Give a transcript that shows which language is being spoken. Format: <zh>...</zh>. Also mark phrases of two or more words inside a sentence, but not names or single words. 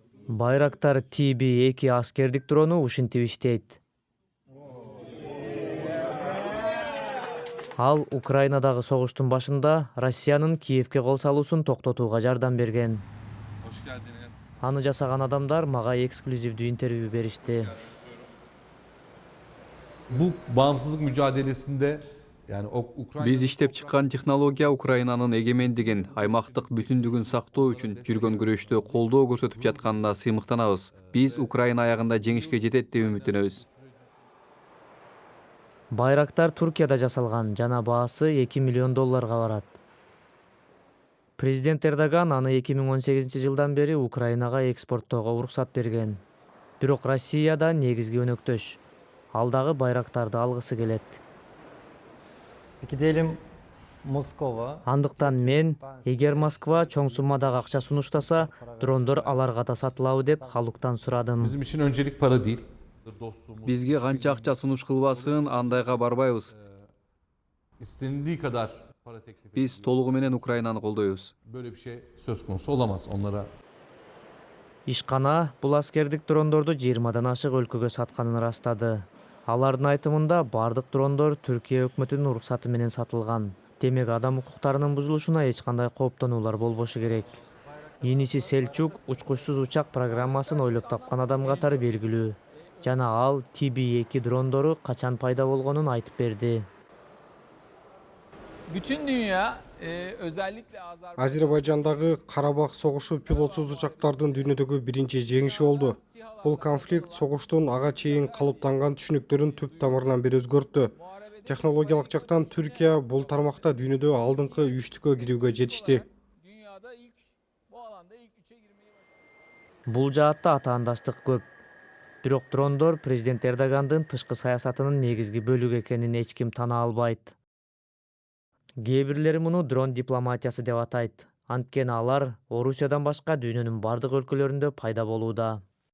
<ky>Байрактар TB2 аскердик дрону ушинтип иштейт. Ал Украинадагы согуштун башында Россиянын Киевке кол салуусун токтотууга жардам берген.</ky> <tr>Hoş geldiniz.</tr> <ky>Аны жасаган адамдар мага эксклюзивдүү интервью беришти.</ky> <tr>Bu bağımsızlık mücadelesinde</tr> <ky>Биз иштеп чыккан технология Украинанын эгемендигин, аймактык бүтүндүгүн сактоо үчүн жүргөн күрөштө колдоо көрсөтүп жатканына сыймыктанабыз. Биз Украина аягында жеңишке жетет деп үмүттөнөбүз. Байрактар Туркияда жасалган жана баасы $2 миллион барат. Президент Эрдоган аны 2018 жылдан бери Украинага экспорттоого уруксат берген. Бирок Россияда негизги өнөктөш. Ал дагы байрактарды алгысы келет.</ky> <tr>Gidelim Moskova.</tr> <ky>Андыктан мен, эгер Москва чоң суммадагы акча сунуштаса, дрондор аларга да сатылабы деп халыктан сурадым.</ky> <tr>bizim için öncelik para değil.</tr> <ky>Бизге канча акча сунуш кылбасын андайга барбайбыз.</ky> <tr>İstenildiği kadar para teklif</tr> <ky>Биз</ky> <tr>ediliyor.</tr> <ky>толугу менен Украинаны колдойбуз.</ky> <tr>Böyle bir şey söz konusu olamaz onlara.</tr> <ky>Ишкана бул аскердик дрондорду 20-дан ашык өлкөгө сатканын ырастады. Алардын айтымында бардык дрондор Түркия өкмөтүнүн уруксаты менен сатылган. Демек адам укуктарынын бузулушуна эч кандай кооптонуулар болбошу керек. Иниси Селчук учкучсуз учак программасын ойлоп тапкан адам катары белгилүү. Жана ал TB2 дрондору качан пайда болгонун айтып берди.</ky> <tr>Bütün dünya özellikle</tr> <ky>Азербайжандагы Карабах согушу пилотсуз учактардын дүйнөдөгү биринчи жеңиши болду. Бул конфликт согуштун ага чейин калыптанган түшүнүктөрүн түп тамырынан бери өзгөрттү. Технологиялык жактан Түркия бул тармакта дүйнөдө алдыңкы 3-түккө кирүүгө жетишти.</ky> <tr>dünyada bu alanda ilk 3'e girmeyi başardı.</tr> <ky>Бул жаатта атаандаштык көп. Бирок дрондор президент Эрдогандын тышкы саясатынын негизги бөлүгү экенин эч ким тана албайт. Кээ бирлери муну дрон дипломатиясы деп атайт. Анткени алар Орусиядан башка дүйнөнүн бардык өлкөлөрүндө пайда болууда.</ky>